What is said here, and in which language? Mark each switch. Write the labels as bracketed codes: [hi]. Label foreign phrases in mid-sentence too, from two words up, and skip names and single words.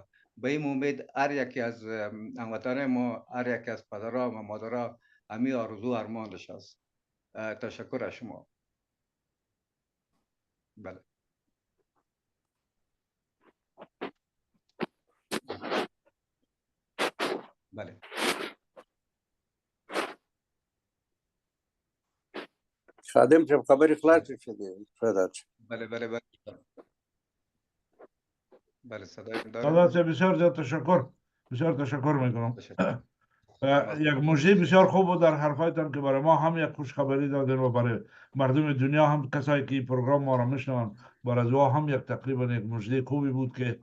[fa] به این امید هر یکی از هموطنان ما، هر یکی از پدرها و مادرها همین آرزو ارمانش است. تشکر از شما. بله بله [ps] خادم صاحب خبرې خلاصې شوې فدات [fa] بله بله بله بله صدای من داره. سادات بسیار زیاد تشکر، بسیار تشکر میکنم. تشکر. یک مژده بسیار خوب بود در حرفایتان که برای ما هم یک خوشخبری دادین و برای مردم دنیا هم، کسایی که این پروگرام ما را میشنون، برای او هم یک تقریبا یک مژده خوبی بود که